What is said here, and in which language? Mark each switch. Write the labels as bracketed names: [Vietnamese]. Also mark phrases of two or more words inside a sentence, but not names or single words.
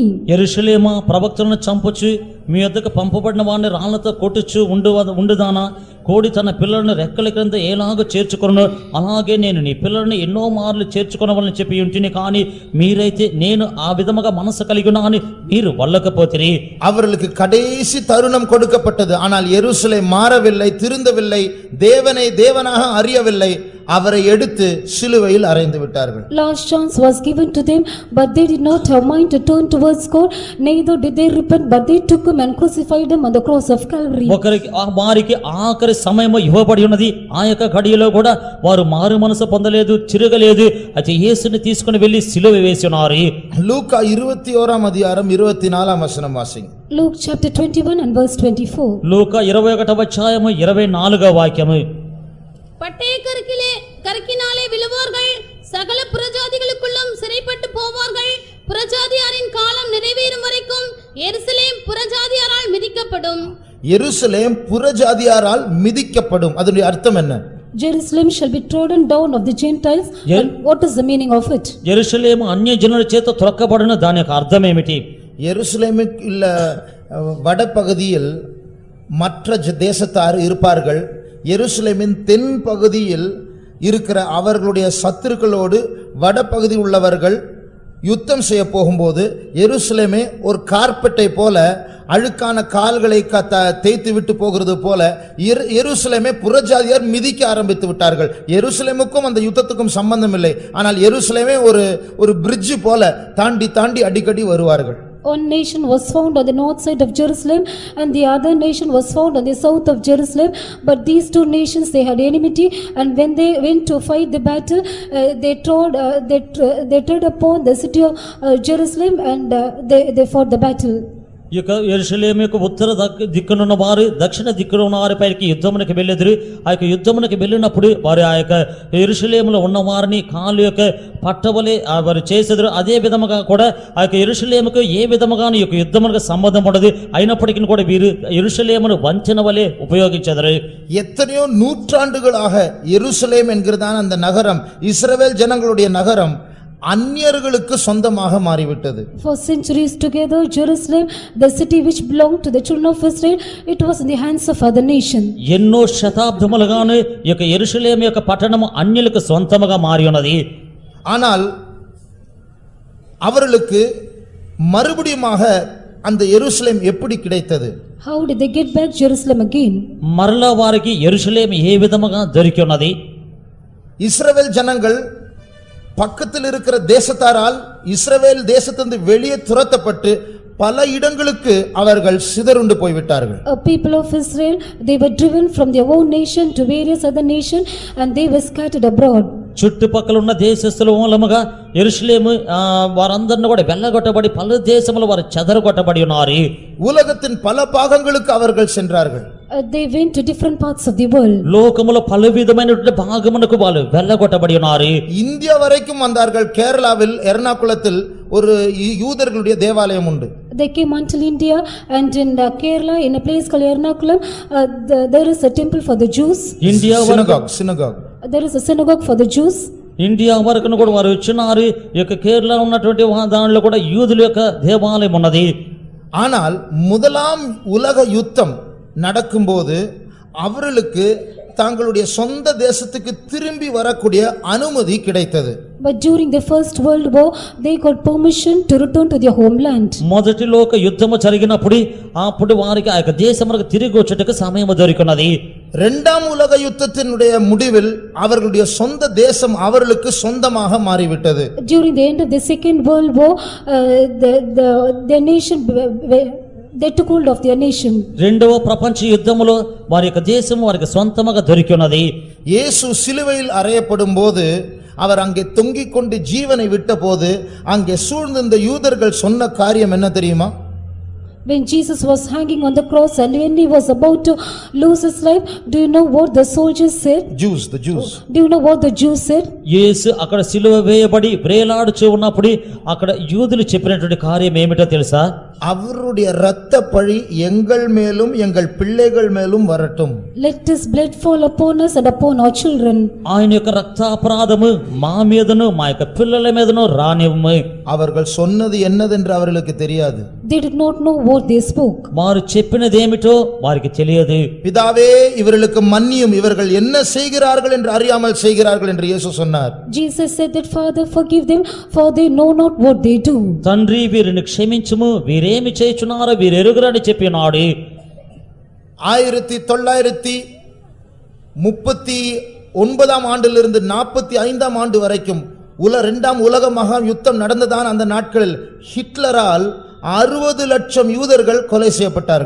[Telugu] యెరూషలేమా ప్రవక్తలను చంపొచ్చు, మీ వద్దకు పంపబడిన వాడిని రాళ్లతో కొట్టుచు ఉండుదానా? కోడి తన పిల్లలను రెక్కల క్రింద ఏలాగో చేర్చుకొను, అలాగే నేను నీ పిల్లలను ఎన్నో మార్లు చేర్చుకొనవలని చెప్పి ఉంటిని. కానీ మీరైతే నేను ఆ విధముగా మనసు కలిగి ఉన్నానని మీరు వల్లకపోతిరి. [Tamil] அவர்களுக்கு கடைசி தருணம் கொடுக்கப்பட்டது. ஆனால் எருசலேம் மாறவில்லை, திருந்தவில்லை, தேவனை தேவனாக அறியவில்லை. அவரை எடுத்து சிலுவையில் அறைந்து விட்டார்கள். [English] Last chance was given to them, but they did not have mind to turn towards God, neither did they repent, but they took him and crucified him on the cross of Calvary. [Telugu] వారికి ఆఖరి సమయము ఇవ్వబడి ఉన్నది. ఆ యొక్క గడియలో కూడా వారు మారు మనసు పొందలేదు, చిరగలేదు. అయితే యేసుని తీసుకుని వెళ్లి సిలువ వేసి ఉన్నారు. [Tamil] லூக்கா 21ஆம் அதிகாரம் 24ஆம் வசனம் வாசிங்க. [English] Luke chapter 21 and verse 24. [Telugu] లూకా 21వ అధ్యాయము 24వ వాక్యము. [Tamil] பட்டய கருக்கினாலே விழுவார்கள், சகல புறஜாதிகளுக்குள்ளும் சிறைப்பட்டு போவார்கள். புறஜாதியாரின் காலம் நிறைவேறும் வரைக்கும் எருசலேம் புறஜாதியாரால் மிதிக்கப்படும். எருசலேம் புறஜாதியாரால் மிதிக்கப்படும். அதனுடைய அர்த்தம் என்ன? [English] Jerusalem shall be trodden down of the Gentiles. And what is the meaning of it? [Telugu] యెరూషలేము అన్య జనుల చేత త్రొక్కబడిన దాని యొక్క అర్థం ఏమిటి? [Tamil] எருசலேமுக்கு இல்ல வடபகுதியில் மற்ற தேசத்தார் இருப்பார்கள். எருசலேமின் தென் பகுதியில் இருக்கிற அவர்களுடைய சத்துருக்களோடு வடபகுதி உள்ளவர்கள் யுத்தம் செய்ய போகும்போது எருசலேமே ஒரு கார்பெட்டை போல அழுக்கான கால்களை தேய்த்து விட்டு போகிறது போல எருசலேமே புறஜாதியார் மிதிக்க ஆரம்பித்து விட்டார்கள். எருசலேமுக்கும் அந்த யுத்தத்துக்கும் சம்பந்தம் இல்லை. ஆனால் எருசலேமே ஒரு பிரிட்ஜ் போல தாண்டி தாண்டி அடிக்கடி வருவார்கள். [English] One nation was found on the north side of Jerusalem and the other nation was found on the south of Jerusalem, but these two nations they had enmity, and when they went to fight the battle, they trod upon the city of Jerusalem, and they fought the battle. [Telugu] ఇక యెరూషలేము యొక్క ఉత్తర దిక్కునున్న వారు దక్షిణ దిక్కున ఉన్న వారి పైకి యుద్ధమునకు వెళ్ళెదరు. ఆ యొక్క యుద్ధమునకు వెళ్ళినప్పుడు వారు ఆ యొక్క యెరూషలేములో ఉన్న వారిని కాలు యొక్క పట్టవలే వారు చేసేదరు. అదే విధముగా కూడా ఆ యొక్క యెరూషలేముకు ఏ విధముగాను ఈ యొక్క యుద్ధమునకు సంబంధం ఉండదు. అయినప్పటికీ కూడా వీరు యెరూషలేమును వంచన వలె ఉపయోగించెదరు. [Tamil] எத்தனையோ நூற்றாண்டுகளாக எருசலேம் என்கிறதான அந்த நகரம், இஸ்ரவேல் ஜனங்களுடைய நகரம், அந்நியர்களுக்கு சொந்தமாக மாறிவிட்டது. [English] For centuries together Jerusalem, the city which belonged to the children of Israel, it was in the hands of other nation. [Telugu] ఎన్నో శతాబ్దములుగాను ఈ యొక్క యెరూషలేము యొక్క పట్టణము అన్యులకు సొంతముగా మారి ఉన్నది. [Tamil] ஆனால் அவர்களுக்கு மறுபடியுமாக அந்த எருசலேம் எப்படி கிடைத்தது? [English] How did they get back Jerusalem again? [Telugu] మరలా వారికి యెరూషలేము ఏ విధముగా దొరికి ఉన్నది? [Tamil] இஸ்ரவேல் ஜனங்கள் பக்கத்தில் இருக்கிற தேசத்தாரால் இஸ்ரவேல் தேசத்திலிருந்து வெளியே துரத்தப்பட்டு பல இடங்களுக்கு அவர்கள் சிதறுண்டு போய்விட்டார்கள். [English] People of Israel, they were driven from their own nation to various other nations, and they were scattered abroad. [Telugu] చుట్టుపక్కల ఉన్న దేశస్తుల మూలముగా యెరూషలేము వారందరిని కూడా వెళ్ళగొట్టబడి పలు దేశములు వారు చెదరగొట్టబడి ఉన్నారు. [Tamil] உலகத்தின் பல பாகங்களுக்கு அவர்கள் சென்றார்கள். [English] They went to different parts of the world. [Telugu] లోకములో పలు విధమైనటువంటి భాగమునకు వాళ్ళు వెళ్ళగొట్టబడి ఉన్నారు. [Tamil] இந்தியா வரைக்கும் வந்தார்கள். கேரளாவில் எர்ணாகுளத்தில் ஒரு யூதர்களுடைய தேவாலயம் உண்டு. [English] They came until India, and in Kerala, in a place called Ernakulam, there is a temple for the Jews. ఇండియా synagogue. There is a synagogue for the Jews. [Telugu] ఇండియా వరకును కూడా వారు వచ్చినారు. ఈ యొక్క కేరళ ఉన్నటువంటి దానిలో కూడా యూదుల యొక్క దేవాలయం ఉన్నది. [Tamil] ஆனால் முதலாம் உலக யுத்தம் நடக்கும்போது அவர்களுக்கு தங்களுடைய சொந்த தேசத்துக்கு திரும்பி வரக்கூடிய அனுமதி கிடைத்தது. [English] But during the first world war, they got permission to return to their homeland. [Telugu] మొదటి లోక యుద్ధము జరిగినప్పుడు అప్పుడు వారికి ఆ యొక్క దేశమునకు తిరిగి వచ్చేటకు సమయం దొరికినది. [Tamil] இரண்டாம் உலக யுத்தத்தினுடைய முடிவில் அவர்களுடைய சொந்த தேசம் அவர்களுக்கு சொந்தமாக மாறிவிட்டது. [English] During the end of the second world war, the nation they took hold of their nation. [Telugu] రెండవ ప్రపంచ యుద్ధములో వారి యొక్క దేశం వారికి సొంతముగా దొరికినది. [Tamil] இயேசு சிலுவையில் அறையப்படும்போது அவர் அங்கே தொங்கிக் கொண்டு ஜீவனை விட்ட போது அங்கே சூழ்ந்திருந்த யூதர்கள் சொன்ன காரியம் என்ன தெரியுமா? [English] When Jesus was hanging on the cross and when he was about to lose his life, do you know what the soldiers said? the Jews. Do you know what the Jews said? [Telugu] యేసు అక్కడ సిలువ వేయబడి వ్రేలాడుచూ ఉన్నప్పుడు అక్కడ యూదులు చెప్పినటువంటి కార్యం ఏమిటో తెలుసా? [Tamil] அவருடைய இரத்த பழி எங்கள் மேலும் எங்கள் பிள்ளைகள் மேலும் வரட்டும். [English] Let his blood fall upon us and upon our children. [Telugu] ఆయన యొక్క రక్తాపరాధము మా మీదను మా యొక్క పిల్లల మీదను రానివ్వము. [Tamil] அவர்கள் சொன்னது என்னதென்று அவர்களுக்கு தெரியாது. [English] They did not know what they spoke. [Telugu] వారు చెప్పినది ఏమిటో వారికి తెలియదు. [Tamil] பிதாவே இவர்களுக்கு மன்னியும், இவர்கள் என்ன செய்கிறார்கள் என்று அறியாமல் செய்கிறார்கள் என்று இயேசு சொன்னார். [English] Jesus said that, Father, forgive them, for they know not what they do. [Telugu] తండ్రి వీరిని క్షమించుము, వీరేమి చేయుచున్నారో వీరెరుగరని చెప్పినాడు. [Tamil] 1939 ஆண்டிலிருந்து 45 ஆண்டு வரைக்கும் இரண்டாம் உலக மகா யுத்தம் நடந்ததான அந்த நாட்களில் ஹிட்லரால் 60 லட்சம் யூதர்கள் கொலை செய்யப்பட்டார்கள்.